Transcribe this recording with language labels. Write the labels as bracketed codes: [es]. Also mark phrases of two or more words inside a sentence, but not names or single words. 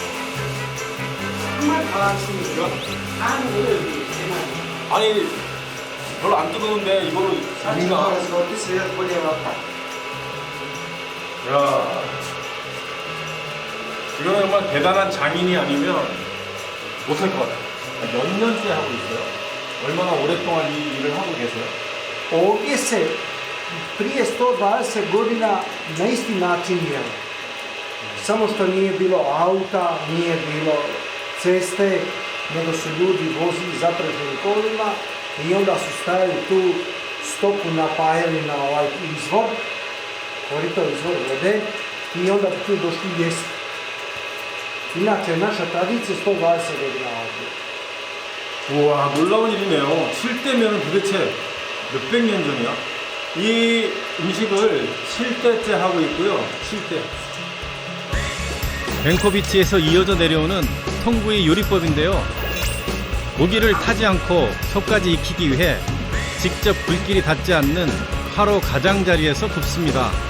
[ko] 아니, 별로 안 뜨거운데 이거로 살지가. 야, 이거는 정말 대단한 장인이 아니면 못할 것 같아요. 몇 년째 하고 있어요? 얼마나 오랫동안 이 일을 하고 계세요? [hr] Ovdje se prije 120 godina na isti način jelo. Samo što nije bilo auta, nije bilo ceste, nego su ljudi vozili zapreženim kolima i onda su stavili tu stoku, napajali na ovaj izvor, korito izvor vode i onda bi tu došli jesti. Inače, naša tradicija 120 godina ovdje. [ko] 우와, 놀라운 일이네요. 7대면은 도대체 몇백 년 전이야? 이 음식을 7대째 하고 있고요. 7대. 뱅코비치에서 이어져 내려오는 통구이 요리법인데요. 고기를 타지 않고 속까지 익히기 위해 직접 불길이 닿지 않는 화로 가장자리에서 굽습니다.